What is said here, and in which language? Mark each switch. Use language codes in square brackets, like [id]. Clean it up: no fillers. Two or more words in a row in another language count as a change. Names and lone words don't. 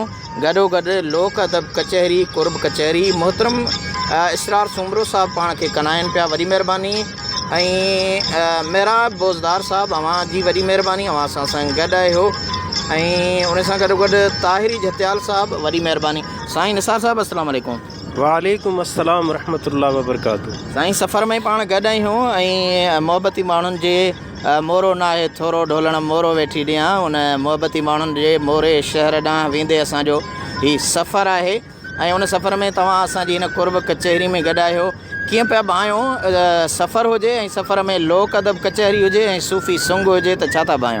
[sd] गॾोगॾु लोक अदब कचहरी, कुर्ब कचहरी मोहतरम इसरार सूमरो साहिब पाण खे कनाइनि पिया, वॾी महिरबानी। ऐं मेहराब बोज़दार साहिबु अव्हां जी वॾी महिरबानी, अव्हां सां गॾु आहियो। ऐं उन सां गॾोगॾु ताहिरी जतियाल साहिबु, वॾी महिरबानी। साईं निसार साहिबु [ar] السلام عليكم. وعليكم السلام ورحمة الله وبركاته. [sd] साईं सफ़र में पाण गॾु आहियूं ऐं मुहबती माण्हुनि जे मोरो न आहे थोरो ढोलण मोरो वेठी ॾियां, उन मुहबती माण्हुनि जे मोरे शहर ॾांहुं वेंदे असांजो हीउ सफ़र आहे ऐं उन सफ़र में तव्हां असांजी हिन कुर्ब कचहरी में गॾु आहियो। कीअं पिया भायो सफ़र हुजे ऐं सफ़र में लोक अदब कचहरी हुजे ऐं सूफ़ी सुंग हुजे त छा था भायो?